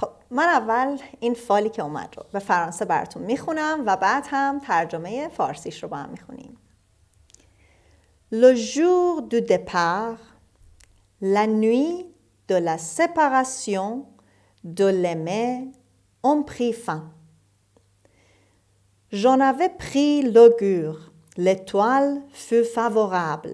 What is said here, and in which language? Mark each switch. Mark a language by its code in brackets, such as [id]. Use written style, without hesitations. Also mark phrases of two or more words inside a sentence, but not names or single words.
[fa] من اول این فالی که اومد رو به فرانسه براتون میخونم و بعد هم ترجمه فارسیش رو با هم میخونیم. [fr] Le jour du départ, la nuit de la séparation de l'aimé ont pris fin. J'en avais pris l'augure, l'étoile fut favorable.